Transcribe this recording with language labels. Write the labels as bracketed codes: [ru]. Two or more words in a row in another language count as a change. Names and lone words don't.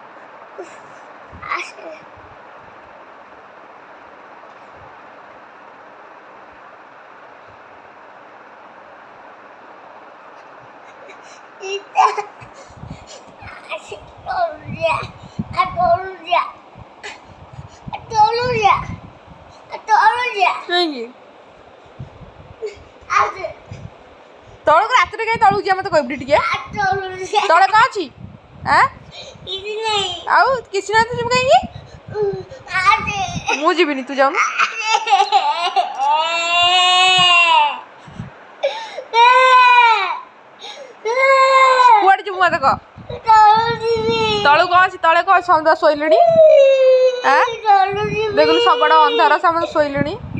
[id] Asli. Itu asli ulunya. Ulunya. Ulunya. Ulunya. [or] କାହିଁକି [id] Asli. [or] ତଳକୁ ରାତିରେ କାହିଁ ତଳକୁ ଯିବା ମତେ କହିବୁ ଟିକେ [id] Ulunya. [or] ତଳେ କ'ଣ ଅଛି ଆଁ [id] Ini nih. [or] ଆଉ କିଛି ନାହିଁ ତୁ ଯିବୁ କାହିଁକି [id] Asli. [or] ମୁଁ ଯିବିନି ତୁ ଯାଉନୁ କୁଆଡ଼େ ଯିବୁ ମତେ କହ ତଳକୁ କ'ଣ ଅଛି ତଳେ କ'ଣ ଅଛି ସମସ୍ତେ ଶୋଇଲେଣି ଆଁ ଦେଖୁନୁ ସବୁଆଡ଼େ ଅନ୍ଧାର ସମସ୍ତେ ଶୋଇଲେଣି